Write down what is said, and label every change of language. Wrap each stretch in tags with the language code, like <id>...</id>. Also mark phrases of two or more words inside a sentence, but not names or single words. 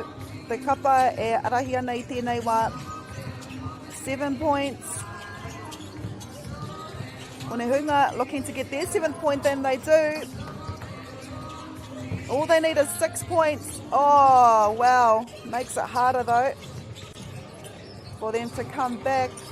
<mi>Te kapa e arahi ana i tēnei wā.</mi> <en>7 points. Onehunga looking to get their 7th point, and they do. All they need is 6 points. Oh, wow. Makes it harder though for them to come back.</en>